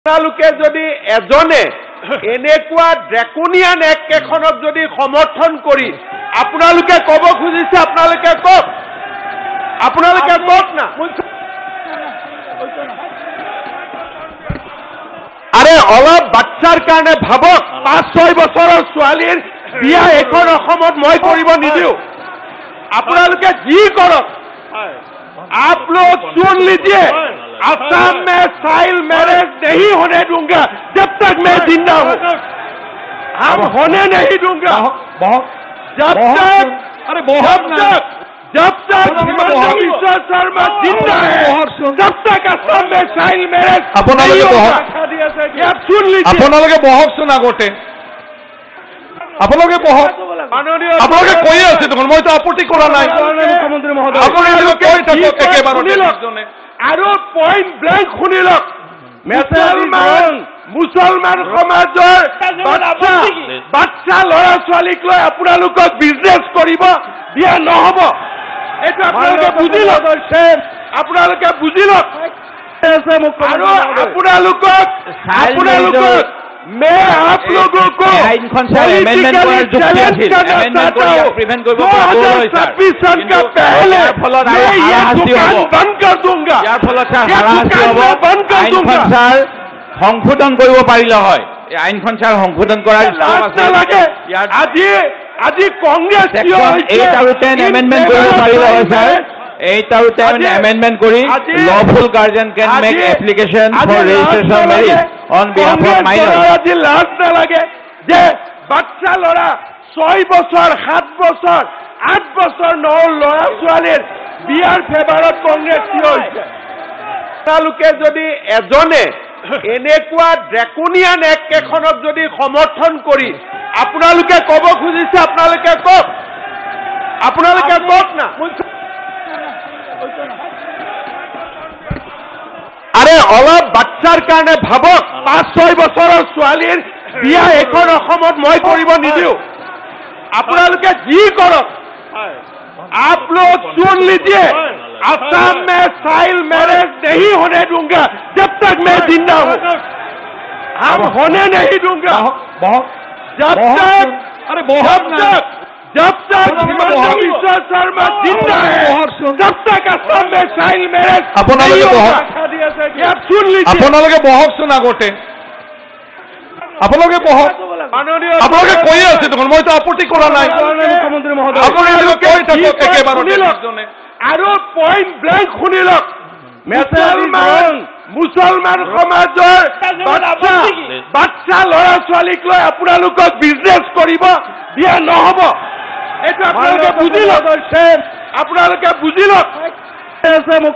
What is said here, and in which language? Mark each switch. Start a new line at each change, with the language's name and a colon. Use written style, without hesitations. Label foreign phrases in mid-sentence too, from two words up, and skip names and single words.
Assamese: আপোনালোকে যদি এজনে এনেকুৱা
English: draconian act
Assamese: কেইখনক যদি সমৰ্থন কৰি আপোনালোকে ক'ব খুজিছে আপোনালোকে কওক না আৰে অলপ বাচ্চাৰ কাৰণে ভাবক 5-6 বছৰৰ ছোৱালীৰ বিয়া এখন অসমত মই কৰিব নিদিওঁ আপোনালোকে যি কৰক
Hindi: आप लोग सुन लीजिए असम में
English: child marriage
Hindi: नहीं होने दूंगा जब तक मैं जिंदा हूं हम होने नहीं दूंगा जब तक विश्व शर्मा जिंदा है तब तक असम में
English: child marriage
Hindi: सुन लीजिए
Assamese: বহকচোন আগতে আপোনালোকে বহক আপোনালোকে কৈ আছে দেখোন মইতো আপত্তি কৰা নাই মুখ্যমন্ত্ৰী মহোদয় আৰু
English: point blank
Assamese: শুনি লওক মুছলমান সমাজৰ বাচ্চা ল'ৰা ছোৱালীক লৈ আপোনালোকক বিজনেছ কৰিব দিয়া নহ'ব এইটো আপোনালোকে বুজি লওক আৰু আপোনালোকক
Hindi: मैं आप लोगों को 2026 सन का पहले मैं ये दुकान बंद कर दूंगा
Assamese: সংশোধন কৰিব পাৰিলে হয় এই আইনখন ছাৰ সংশোধন কৰাৰ আজি কংগ্ৰেছ 8 আৰু 10 এমেন্ডমেন্ট কৰিব পাৰিলে হয় ছাৰ 8 আৰু 10 amendment কৰি
English: lawful guardian can make application for registration of marriage on behalf of minors.
Assamese: আজি লাজ নালাগে যে বাচ্চা ল'ৰা 6 বছৰ 7 বছৰ 8 বছৰ ল'ৰা ছোৱালীৰ বিয়াৰ ফেভাৰত কংগ্ৰেছ থিয় হৈছে আপোনালোকে যদি এজনে এনেকুৱা
English: draconian act
Assamese: কেইখনক যদি সমৰ্থন কৰি আপোনালোকে ক'ব খুজিছে আপোনালোকে কওক না আরে অলপ বাচ্চাৰ কাৰণে ভাবক 5-6 বছৰৰ ছোৱালীৰ বিয়া এখন অসমত মই কৰিব নিদিওঁ আপোনালোকে যি কৰক
Hindi: आप लोग सुन लीजिए असम में
English: child marriage
Hindi: नहीं होने दूंगा जब तक मैं जिंदा हूं हम होने नहीं दूंगा जब तक विश्व शर्मा जिंदा है तब तक असम में
English: child marriage
Hindi: सुन लीजिए
Assamese: আপোনালোকে বহকচোন আগতে আপোনালোকে বহক আপোনালোকে কৈ আছে দেখোন মইতো আপত্তি কৰা নাই মুখ্যমন্ত্ৰী মহোদয় আৰু
English: point blank
Assamese: শুনি লওক মুছলমান সমাজৰ বাচ্চা ল'ৰা ছোৱালীক লৈ আপোনালোকক বিজনেছ কৰিব দিয়া নহ'ব এইটো আপোনালোকে বুজি লওক